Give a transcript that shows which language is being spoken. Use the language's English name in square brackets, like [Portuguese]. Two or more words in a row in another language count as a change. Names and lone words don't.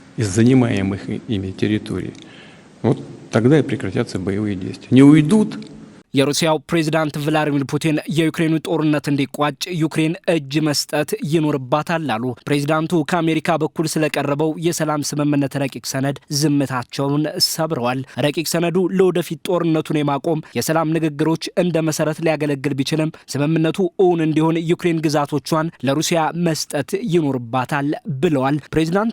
[Russian] из занимаемых ими территорий, вот тогда и прекратятся боевые действия. Не уйдут. [Amharic] የሩሲያው ፕሬዝዳንት ቭላዲሚር ፑቲን የዩክሬኑ ጦርነት እንዲቋጭ ዩክሬን እጅ መስጠት ይኖርባታል አሉ። ፕሬዝዳንቱ ከአሜሪካ በኩል ስለቀረበው የሰላም ስምምነት ረቂቅ ሰነድ ዝምታቸውን ሰብረዋል። ረቂቅ ሰነዱ ለወደፊት ጦርነቱን የማቆም የሰላም ንግግሮች እንደ መሰረት ሊያገለግል ቢችልም ስምምነቱ እውን እንዲሆን ዩክሬን ግዛቶቿን ለሩሲያ መስጠት ይኖርባታል ብለዋል። ፕሬዝዳንት